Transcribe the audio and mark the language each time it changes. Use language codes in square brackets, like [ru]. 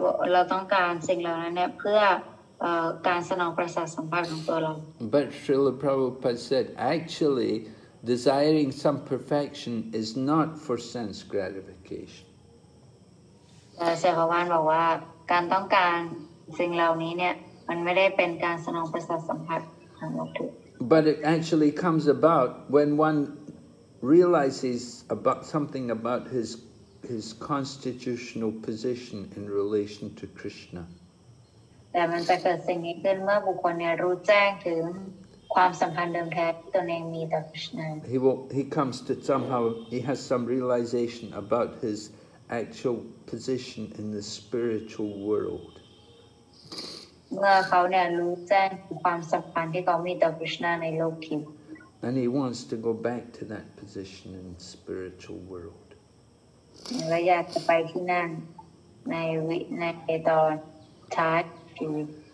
[th] เราต้องการสิ่งเหล่านั้นเนี่ยเพื่อการสนองประสาทสัมผัสของตัวเรา [en] But Srila Prabhupada said, actually, desiring some perfection is not for sense gratification. [th] เสกวานบอกว่าการต้องการสิ่งเหล่านี้เนี่ยมันไม่ได้เป็นการสนองประสาทสัมผัสทางวัตถุ [en] But it actually comes about when one realizes about something about his constitutional position in relation to Krishna. [th] แต่มันจะเกิดสิ่งนี้ขึ้นเมื่อบุคคลเนี่ยรู้แจ้งถึงความสัมพันธ์เดิมแท้ที่ตนเองมีต่อ Krishna. [en] He comes to he has some realization about his actual position in the spiritual world. [th] เมื่อเขาเนี่ยรู้แจ้งถึงความสัมพันธ์ที่เขามีต่อ Krishna ในโลกทิพย์ [en] And he wants to go back to that position in the spiritual world. [th] และอยากจะไปที่นั่นในตอนท้ายชีวิต